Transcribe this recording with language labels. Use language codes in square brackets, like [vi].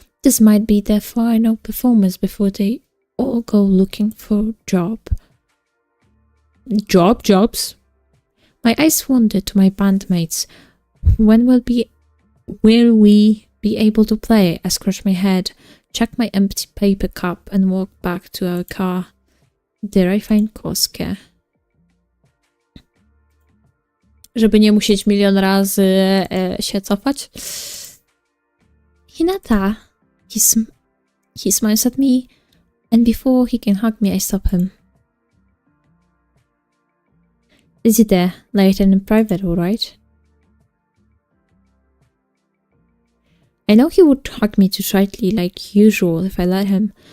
[en] This might be their final performance before they all go looking for a job. Jobs? My eyes wandered to my bandmates. When will we be able to play? I scratched my head, checked my empty paper cup and walked back to our car. There I find Koskę. [pl] Żeby nie musieć milion razy się cofać. [en] Hinata. He smiles at me, and before he can hug me, I stop him. Is he there, later in private, alright? I know he would hug me too tightly like usual if I let him.